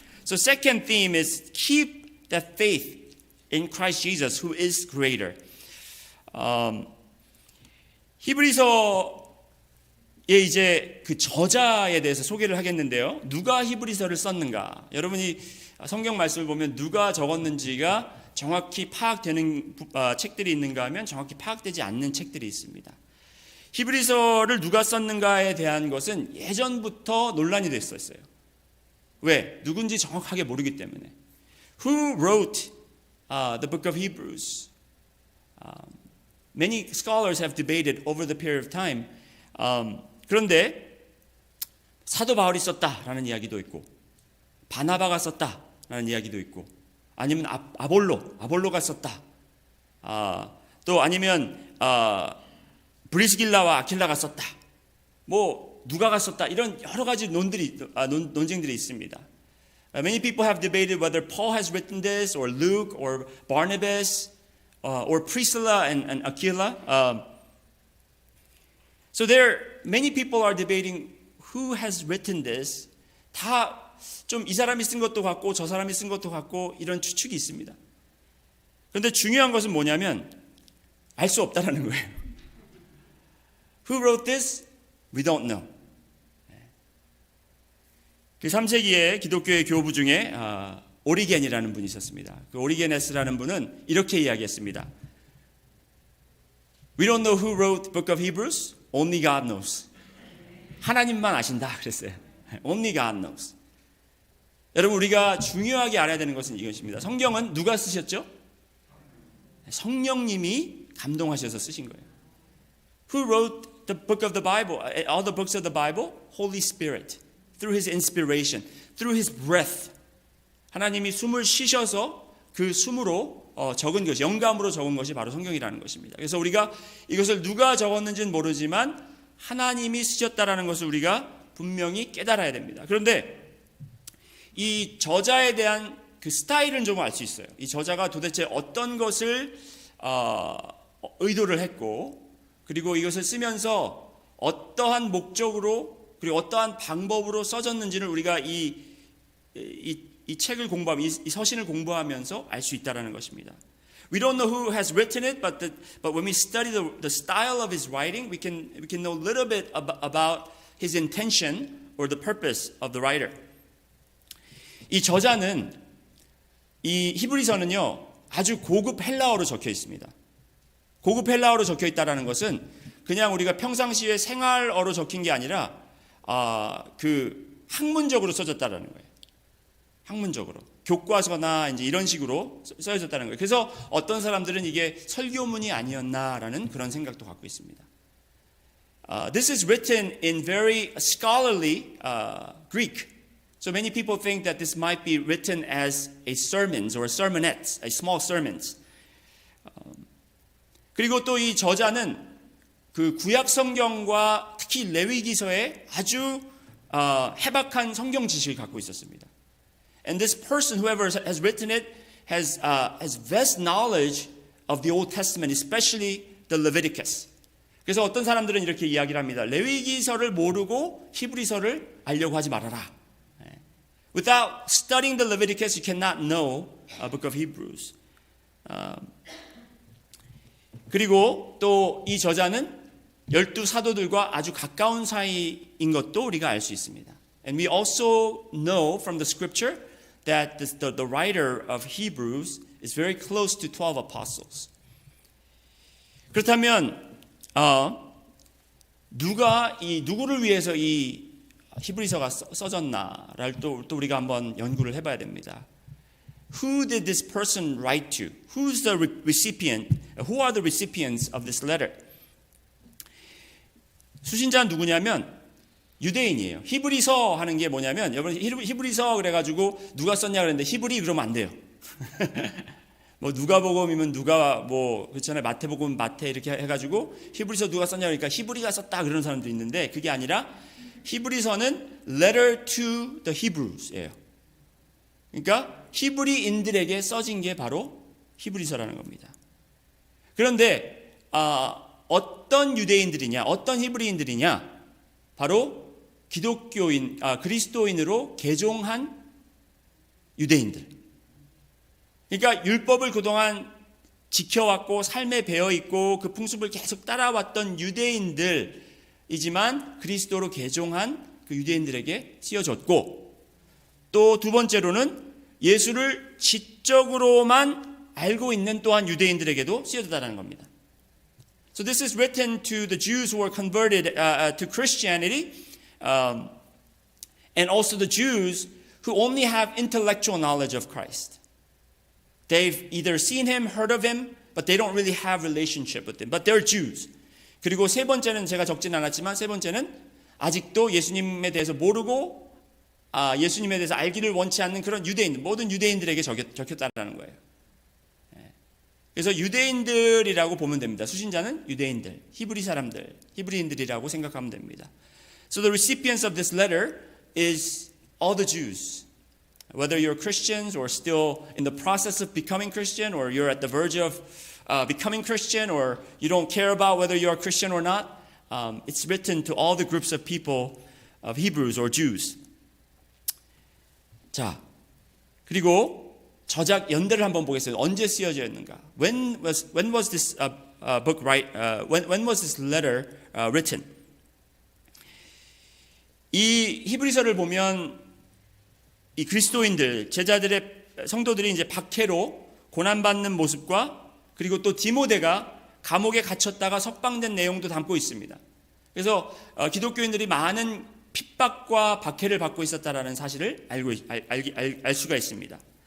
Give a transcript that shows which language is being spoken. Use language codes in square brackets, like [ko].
[en] So second theme is keep that faith in Christ Jesus, who is greater. [ko] 히브리서의 이제 그 저자에 대해서 소개를 하겠는데요. 누가 히브리서를 썼는가? 여러분이 성경 말씀을 보면 누가 적었는지가 정확히 파악되는 책들이 있는가 하면 정확히 파악되지 않는 책들이 있습니다. 히브리서를 누가 썼는가에 대한 것은 예전부터 논란이 됐었어요. 왜? 누군지 정확하게 모르기 때문에. [en] Who wrote the book of Hebrews? Many scholars have debated over the period of time. [ko] 그런데 사도 바울이 썼다라는 이야기도 있고, 바나바가 썼다라는 이야기도 있고, 아니면 아볼로가 썼다. 또 아니면 브리스길라와 아킬라가 썼다. 뭐 누가가 썼다. 이런 여러 가지 논쟁들이 있습니다. [en] Many people have debated whether Paul has written this, or Luke, or Barnabas, or Priscilla and Aquila. So many people are debating who has written this. [ko] 다 좀 이 사람이 쓴 것도 같고 저 사람이 쓴 것도 같고 이런 추측이 있습니다. 그런데 중요한 것은 뭐냐면 알 수 없다라는 거예요. [en] Who wrote this? We don't know. [ko] 그 3세기에 기독교의 교부 중에 오리겐이라는 분이 있었습니다. 그 오리게네스라는 분은 이렇게 이야기했습니다. [en] We don't know who wrote the book of Hebrews. Only God knows. [ko] 하나님만 아신다 그랬어요. [en] Only God knows. [ko] 여러분, 우리가 중요하게 알아야 되는 것은 이것입니다. 성경은 누가 쓰셨죠? 성령님이 감동하셔서 쓰신 거예요. [en] Who wrote the book of the Bible? All the books of the Bible? Holy Spirit. Through His inspiration. Through His breath. [ko] 하나님이 숨을 쉬셔서 그 숨으로 적은 것이, 영감으로 적은 것이 바로 성경이라는 것입니다. 그래서 우리가 이것을 누가 적었는지는 모르지만 하나님이 쓰셨다라는 것을 우리가 분명히 깨달아야 됩니다. 그런데 이 저자에 대한 그 스타일은 좀 알 수 있어요. 이 저자가 도대체 어떤 것을 의도를 했고, 그리고 이것을 쓰면서 어떠한 목적으로 그리고 어떠한 방법으로 써졌는지를 우리가 이 책을 공부하면, 이 서신을 공부하면서 알 수 있다라는 것입니다. [en] We don't know who has written it, but when we study the style of his writing, we can know a little bit about his intention or the purpose of the writer. [ko] 이 저자는, 이 히브리서는요 아주 고급 헬라어로 적혀 있습니다. 고급 헬라어로 적혀 있다라는 것은 그냥 우리가 평상시에 생활어로 적힌 게 아니라 그 학문적으로 써졌다라는 거예요. 학문적으로 교과서나 이제 이런 식으로 써졌다는 거예요. 그래서 어떤 사람들은 이게 설교문이 아니었나라는 그런 생각도 갖고 있습니다. [en] This is written in very scholarly Greek. So many people think that this might be written as a sermons or sermonettes, a small sermons. [ko] 그리고 또 이 저자는 그 구약 성경과 특히 레위기서에 아주 해박한 성경 지식을 갖고 있었습니다. [en] And this person, whoever has written it, has vast knowledge of the Old Testament, especially the Leviticus. [ko] 그래서 어떤 사람들은 이렇게 이야기를 합니다. 레위기서를 모르고 히브리서를 알려고 하지 말아라. [en] Without studying the Leviticus, you cannot know a book of Hebrews. [ko] 그리고 또 이 저자는 12 사도들과 아주 가까운 사이인 것도 우리가 알 수 있습니다. [en] And we also know from the scripture that the writer of Hebrews is very close to 12 apostles. [ko] 그렇다면 누구를 위해서 이 히브리서가 써졌나를 또 우리가 한번 연구를 해봐야 됩니다. [en] Who did this person write to? Who's the recipient? Who are the recipients of this letter? [ko] 수신자는 누구냐면 유대인이에요. 히브리서 하는 게 뭐냐면 여러분 히브리서 그래가지고 누가 썼냐 그랬는데 히브리 그러면 안 돼요. 뭐 누가복음이면 누가 뭐 그렇잖아요. 마태복음 마태 이렇게 해가지고 히브리서 누가 썼냐 그러니까 히브리가 썼다 그러는 사람도 있는데 그게 아니라 히브리서는 [en] letter to the Hebrews, [ko] 예요. 그러니까 히브리인들에게 써진 게 바로 히브리서라는 겁니다. 그런데 어떤 유대인들이냐, 어떤 히브리인들이냐, 바로 기독교인, 그리스도인으로 개종한 유대인들. 그러니까 율법을 그동안 지켜왔고 삶에 배어있고 그 풍습을 계속 따라왔던 유대인들이지만 그리스도로 개종한 그 유대인들에게 쓰여졌고, 또 두 번째로는 예수를 지적으로만 알고 있는 또한 유대인들에게도 쓰여졌다는 겁니다. [en] So this is written to the Jews who were converted to Christianity, and also the Jews who only have intellectual knowledge of Christ. They've either seen him, heard of him, but they don't really have relationship with him. But they're Jews. [ko] 그리고 세 번째는 제가 적진 않았지만 세 번째는 아직도 예수님에 대해서 모르고 예수님에 대해서 알기를 원치 않는 그런 유대인들, 모든 유대인들에게 적혔다는 거예요. 그래서 유대인들이라고 보면 됩니다. 수신자는 유대인들, 히브리 사람들, 히브리인들이라고 생각하면 됩니다. [en] So the recipients of this letter is all the Jews. Whether you're Christians or still in the process of becoming Christian, or you're at the verge of becoming Christian, or you don't care about whether you're a Christian or not, it's written to all the groups of people, of Hebrews or Jews. [ko] 자, 그리고 저작 연대를 한번 보겠습니다. 언제 쓰여져 있는가? [en] When was this book when was this letter written? [ko] 이 히브리서를 보면 이 그리스도인들, 제자들의 성도들이 이제 박해로 고난받는 모습과 그리고 또 디모데가 감옥에 갇혔다가 석방된 내용도 담고 있습니다. 그래서 기독교인들이 많은 핍박과 박해를 받고 있었다라는 사실을 알 수가 있습니다.